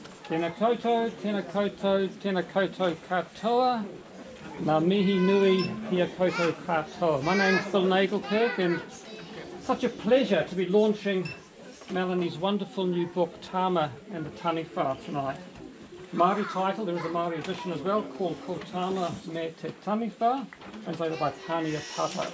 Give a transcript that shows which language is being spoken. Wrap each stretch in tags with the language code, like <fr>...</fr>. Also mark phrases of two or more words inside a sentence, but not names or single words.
<mi>Tēnā koutou, tēnā koutou, tēnā koutou katoa. Ngā mihi nui kia koutou katoa.</mi> <en>My name is Phil Nagelkirk, and such a pleasure to be launching Melanie's wonderful new book, Tama and the Taniwha, tonight. Māori title, there is a Māori edition as well, called Ko Tama me te Taniwha, translated by Taniwha Tata.</en>